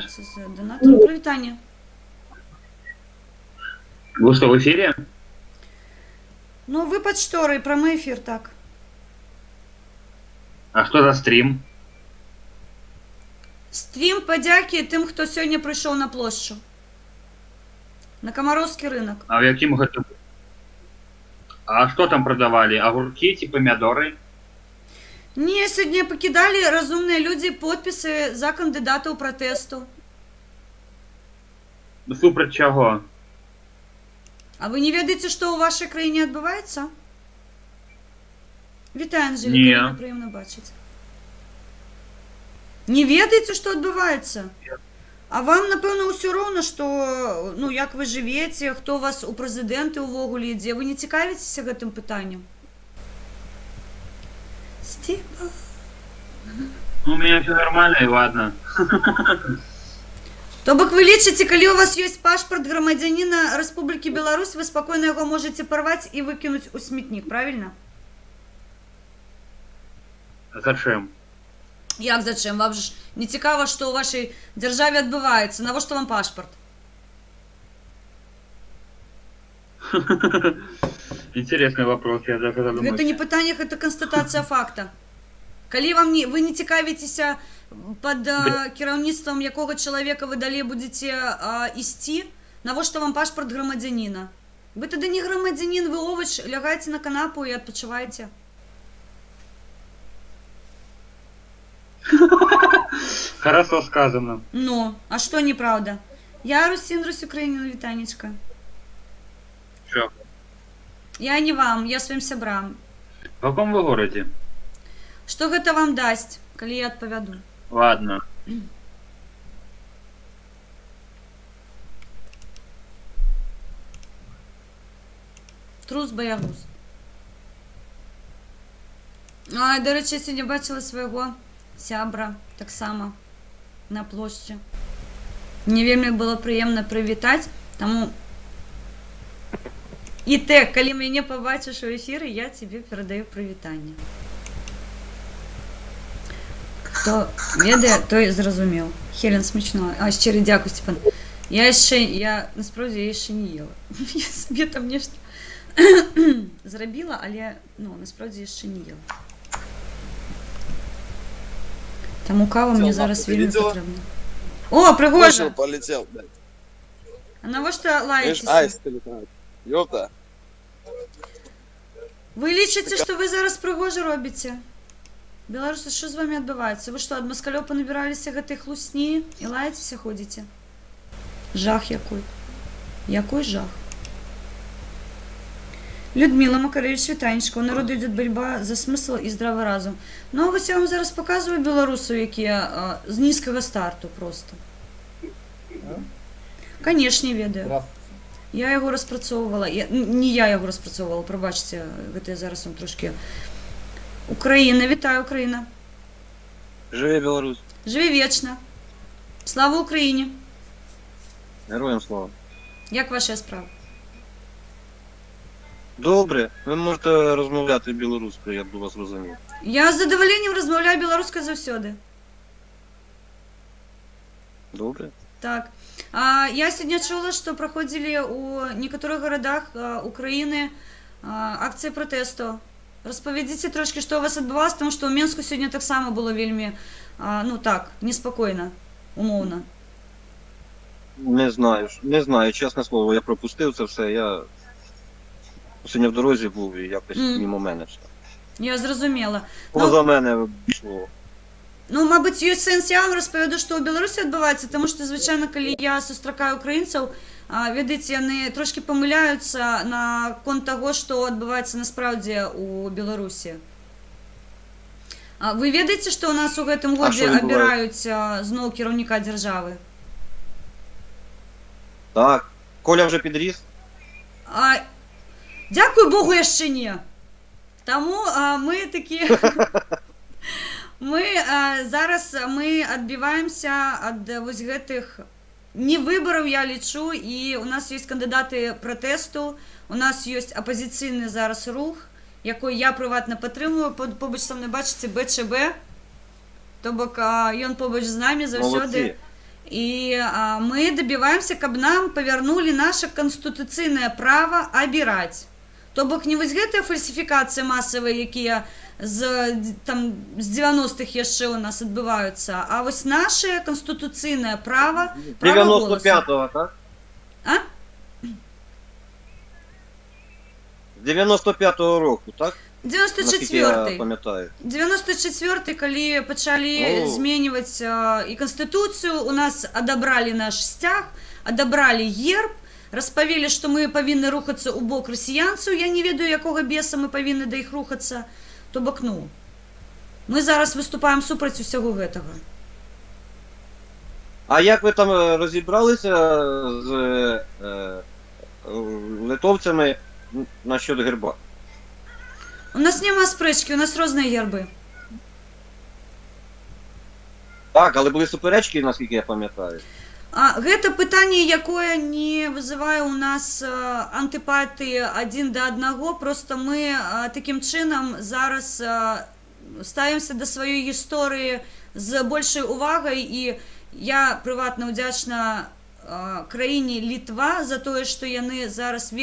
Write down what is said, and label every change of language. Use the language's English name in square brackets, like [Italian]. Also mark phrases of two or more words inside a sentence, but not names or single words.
[Ukrainian] це за донатор. Привітання. [Russian] Вы что, в эфире? [Ukrainian] Ну, ви під шторою, прямий ефір, так. [Russian] А что за стрим? [Ukrainian] Стрім подяки тим, хто сьогодні прийшов на площу. На Комаровський ринок. [Russian] А в яким году? А что там продавали? Огурки, типа помидоры? [Ukrainian] Ні, сьогодні покидали розумні люди підписи за кандидата у протесту. [Russian] Супроть чего? [Ukrainian] А ви не ведаєте, що у вашій країні відбувається? Вітаю, Анжеліка, Ні. мені приємно бачити. Не ведаєте, що відбувається? А вам, напевно, усе ровно, що, ну, як ви живете, хто у вас у президенти увогуле йде. Ви не цікавитеся гэтым питанням? Степа. [Russian] Ну, у меня все нормально и ладно. [Belarusian] То бок ви лічыце, калі у вас ёсць пашпарт грамадзяніна Рэспублікі Беларусь, вы спакойна яго можаце парваць і выкінуць у смітнік, [Russian] правильно? Зачем? Як зачем? [Belarusian] Вам ж не цікава, што ў вашай дзяржаве адбываецца. Навошта вам пашпарт? [Russian] Интересный вопрос, я даже задумался. [Belarusian] Гэта не пытанне, гэта канстатацыя факта. Калі вам не, вы не цікавіцеся пад кіраўніцтвам якога чалавека вы далей будзеце ісці, навошта вам пашпарт грамадзяніна? Вы тады не грамадзянін, вы овач, лягайце на канапу і адпачывайце. [Russian] Хорошо сказано. [Belarusian] Ну, а што неправда? [Ukrainian] Я Русін, Русь Україніна, вітанечка. [Russian] Чё? [Belarusian] Я не вам, я сваім сябрам. [Russian] В каком вы городе? [Belarusian] Што гэта вам дасць, калі я адпавяду? [Russian] Ладно. [Belarusian] Трус баягуз. А, [Ukrainian] до речі, я сьогодні бачила [Belarusian] свайго сябра таксама на плошчы. Мне вельмі было прыемна прывітаць, таму і ты, калі мяне пабачыш у эфіры, я тебе перадаю прывітанне. Хто ведае, той зразумеў. Хелен смачно. А, шчыры дзякуй, Степан. Я насправді я яшчэ не ела. Я сабе там нешта зрабіла, але, ну, насправді яшчэ не ела. Таму кава мне зараз ты вельмі [Russian] видела? [Belarusian] патрэбна. О, прыгожа! [Russian] Полетел, блядь. [Belarusian] А навошта [Russian] Видишь, [Belarusian] лаецеся? [Russian] аист летает. Ёпта. [Belarusian] Вы лічыце, што вы зараз прыгожа робіце? Беларусы, што з вамі адбываецца? Вы што, ад маскалёў панабіраліся гэтай хлусні і лаецеся ходзіце? Жах якой. Якой жах. Людмила Макаревич, вітанечка. [Ukrainian] У народу йде [Russian] борьба за смысл [Ukrainian] і здравий разум. Ну, ось я вам зараз показую білорусів, які з низького старту просто. [Belarusian] Конечно, ведаю. [Ukrainian] Я його розпрацьовувала. Не я його розпрацьовувала, пробачте, [Belarusian] гэта я зараз вам трошки... [Ukrainian] Україна, вітаю, Україна. Живе Білорусь. Живи вічно. Слава Україні. Героям слава. Як ваша справа? Добре, ви можете розмовляти білоруською, я б вас розумів. Я з задоволенням розмовляю білоруською завсёды. Добре. Так. [Russian] Я сегодня чула, что проходили у некоторых городах Украины акции протесту. [Ukrainian] Розповідіть трошки, що у вас відбувалося, тому що у Мінську сьогодні так само було вельми, ну так, неспокійно, умовно. Не знаю, чесне слово, я пропустив це все, я сьогодні в дорозі був і якось мимо мене все. Я зрозуміла. Поза мене пішло. Ну, мабуть, є сенс, я вам розповіду, що у Білорусі відбувається, тому що, звичайно, коли я зустрічаю українців, ведите, вони трошки помиляються на конт того, що відбувається насправді у Білорусі. Ви ведаєте, що у нас [Belarusian] у гэтым годзе [Ukrainian] обирають знову керівника держави? Так. Коля вже підріс? Дякую Богу, [Belarusian] яшчэ не. [Ukrainian] Тому ми такі... [Belarusian] Зараз мы адбіваемся ад вось гэтых не выбараў, я лічу, і у нас ёсць кандыдаты пратэсту, у нас ёсць апазіцыйны зараз рух, якой я прыватна падтрымліваю, побач са мной бачыце БЧБ, то бок ён побач з намі заўсёды. І мы дабіваемся, каб нам павярнулі наше канстытуцыйнае права абіраць. То бок не вось гэтыя фальсіфікацыі масавыя, якія з 90-х яшчэ у нас адбываюцца, а вось наше канстытуцыйнае права 95-го, так? А? [Ukrainian] З 95-го року, так? [Belarusian] 94-й. 94-й, калі пачалі зменьваць і канстытуцыю, у нас адабралі наш сцяг, адабралі герб, распавелі, што мы павінны рухацца ў бок расіянцаў, я не ведаю, якога беса мы павінны да іх рухацца. То бок, ну, мы зараз выступаем супраць усяго гэтага. [Ukrainian] А як ви там розібралися з литовцями насчет герба? [Belarusian] У нас нема спрэчкі, у нас розныя гербы. [Ukrainian] Так, але були суперечки, наскільки я пам'ятаю. [Belarusian] Гэта пытанне, якое не вызывае у нас антыпатыі адзін да аднаго, просто мы такім чынам зараз ставімся да сваёй гісторыі з большай увагай, і я прыватна ўдзячна краіне Літва за тое, што